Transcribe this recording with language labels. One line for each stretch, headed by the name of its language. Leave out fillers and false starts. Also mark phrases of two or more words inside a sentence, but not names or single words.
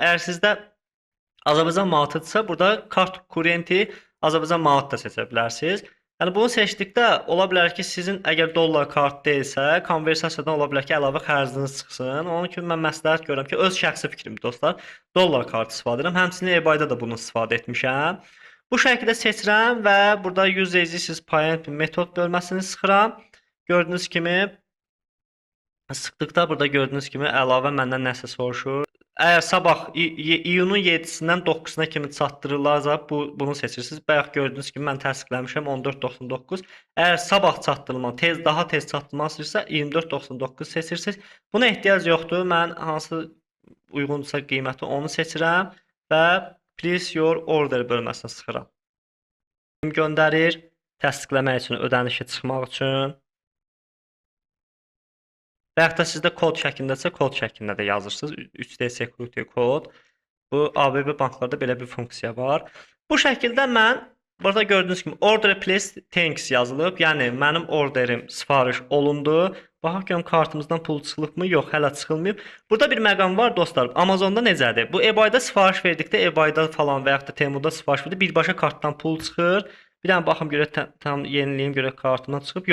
Azerbaijani: Əgər sizdə Azərbaycan manatıdırsa, burada kart kurrenti Azərbaycan manat da seçə bilərsiniz. Yəni bunu seçdikdə ola bilər ki, sizin əgər dollar kart deyilsə, konversiyadan ola bilər ki, əlavə xərciniz çıxsın. Onun üçün mən məsləhət görürəm ki, öz şəxsi fikrimdir dostlar, dollar kart istifadə edirəm. Həmçinin eBay-da da bunu istifadə etmişəm. Bu şəkildə seçirəm və burada
English: use as payment metod
Azerbaijani: bölməsini sıxıram. Gördüyünüz kimi sıxdıqda burada gördüyünüz kimi əlavə məndən nəsə soruşur. Əgər sabah iyunun 7-sindən 9-una kimi çatdırırlarsa, bunu seçirsiniz. Bayaq gördüyünüz kimi mən təsdiqləmişəm 14.99. Əgər sabah çatdırılma, daha tez çatdırılma istəyirsə 24.99 seçirsiniz. Buna ehtiyac yoxdur. Mən hansı uyğundursa qiyməti onu seçirəm və
English: place your order
Azerbaijani: bölməsinə sıxıram. Göndərir təsdiqləmək üçün, ödənişi çıxmaq üçün. Və yaxud da sizdə kod şəklindəsə, kod şəklində də yazırsınız.
English: 3D security
Azerbaijani: kod. Bu ABB banklarda belə bir funksiya var. Bu şəkildə mən burada gördüyünüz kimi
English: order placed thanks
Azerbaijani: yazılıb. Yəni mənim orderim sifariş olundu. Baxaq görüm kartımızdan pul çıxılıbmı? Yox, hələ çıxılmayıb. Burada bir məqam var dostlar. Amazonda necədir? Bu eBay-da sifariş verdikdə eBay-da falan və yaxud da Temuda sifariş verdikdə birbaşa kartdan pul çıxır. Bir dənə baxım görə tam yeniləyim görə kartımdan çıxıb.